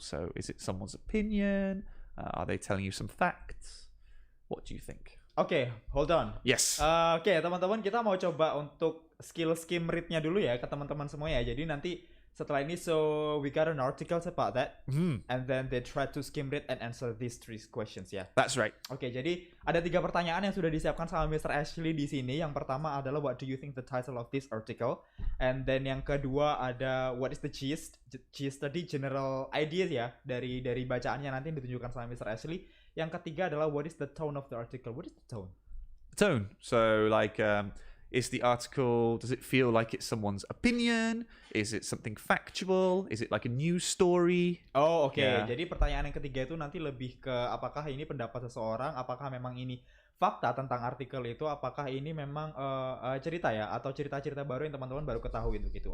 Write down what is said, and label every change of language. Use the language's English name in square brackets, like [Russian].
[English] So is it someone's opinion? Are they telling you some facts? What do you think? Okay, hold on. Yes. [Indonesian] Oke, teman-teman, kita mau coba untuk skill skim read-nya dulu ya ke teman-teman semua ya. Jadi nanti setelah ini, [English] so we got an article about that, and then they try to skim read and answer these 3 questions ya. That's right. [Indonesian] Oke, jadi ada 3 pertanyaan yang sudah disiapkan sama Mr. Ashley di sini. Yang pertama adalah [English] what do you think the title of this article? And then [Indonesian] yang kedua ada [English] what is the gist? [Indonesian] Gist tadi general ideas ya dari bacaannya nanti yang ditunjukkan sama Mr. [English] Ashley. [Indonesian] Yang ketiga adalah [English] what is the tone of the article? What is the tone? Tone. So like Is the article, does it feel like it's someone's opinion? Is it something factual? Is it like a news story? Oh, oke. Ya. [Indonesian] Jadi pertanyaan yang ketiga itu nanti lebih ke apakah ini pendapat seseorang, apakah memang ini fakta tentang artikel itu, apakah ini memang cerita ya, atau cerita-cerita baru yang teman-teman baru ketahui gitu.